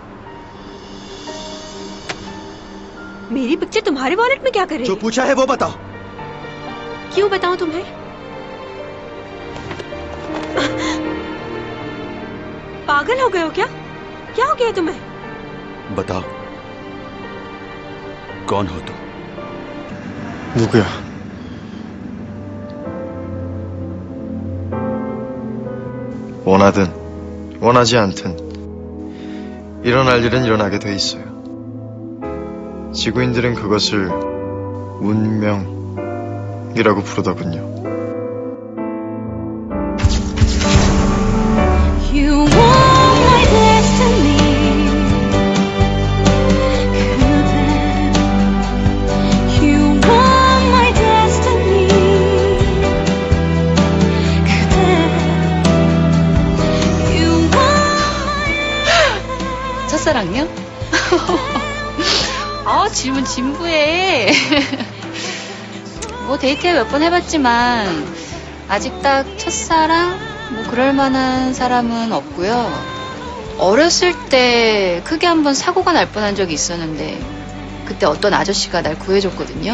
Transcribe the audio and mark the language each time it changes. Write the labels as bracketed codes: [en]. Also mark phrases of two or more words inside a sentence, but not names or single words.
[hi] मेरी पिक्चर तुम्हारे वॉलेट में क्या कर रही है? जो पूछा है वो बताओ। क्यों बताऊं तुम्हें? पागल हो गए हो क्या? क्या हो गया तुम्हें? बताओ, कौन हो तुम? [ko] 누구야? 원하든 원하지 않든 일어날 일은 일어나게 돼 있어요. 지구인들은 그것을 운명이라고 부르더군요. [en] You want my destiny. You want my destiny. You want. [ko] 첫사랑요? 질문 진부해. 뭐 데이트 몇 번 해봤지만 아직 딱 첫사랑? 뭐 그럴 만한 사람은 없고요. 어렸을 때 크게 한번 사고가 날 뻔한 적이 있었는데 그때 어떤 아저씨가 날 구해줬거든요.